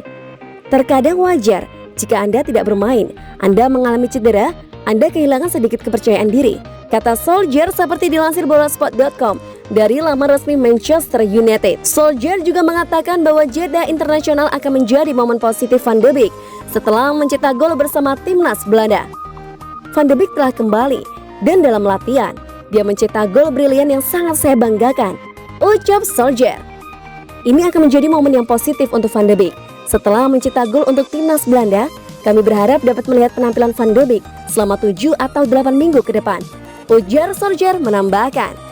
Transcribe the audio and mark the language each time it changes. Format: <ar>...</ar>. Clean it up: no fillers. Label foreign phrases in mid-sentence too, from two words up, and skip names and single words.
<id>Terkadang wajar jika Anda tidak bermain, Anda mengalami cedera, Anda kehilangan sedikit kepercayaan diri, kata Solskjaer seperti dilansir Bolasport.com dari laman resmi Manchester United. Solskjaer juga mengatakan bahwa jeda internasional akan menjadi momen positif Van de Beek setelah mencetak gol bersama timnas Belanda. Van de Beek telah kembali dan dalam latihan, dia mencetak gol brilian yang sangat saya banggakan, ucap Solskjaer. Ini akan menjadi momen yang positif untuk Van de Beek. Setelah mencetak gol untuk timnas Belanda, kami berharap dapat melihat penampilan Van de Beek selama 7 atau 8 minggu ke depan, ujar Solskjaer menambahkan.</id>